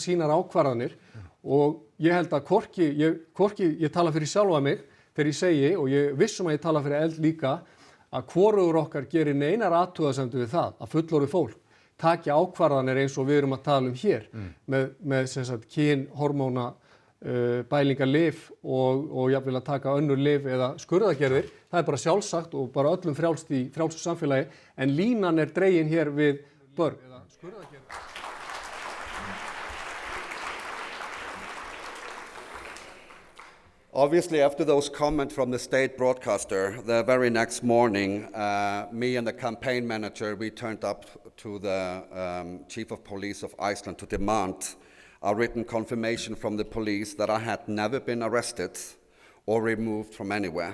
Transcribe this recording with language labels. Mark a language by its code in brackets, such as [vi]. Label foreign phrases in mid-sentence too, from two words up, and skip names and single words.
[is] sínar ákvarðanir og ég held að hvorki ég tala fyrir sjálfa mig þegar ég segi, og ég vissum að ég tala fyrir Eld líka, að hvorugur okkar gerir neinar athugasemdir við það að fullorðið fólk taki ákvarðanir eins og við erum að tala um hér með sem sagt kynhormóna bælingarlyf og jafnvel að taka önnur lyf eða skurðaðgerðir. Það bara sjálfsagt og bara öllum frjálst í frjálsu samfélagi, en línan dregin hér við börn. [en] Obviously, after those comments from the state broadcaster, the very next morning, me and the campaign manager, we turned up to the chief of police of Iceland to demand a written confirmation from the police that I had never been arrested or removed from anywhere.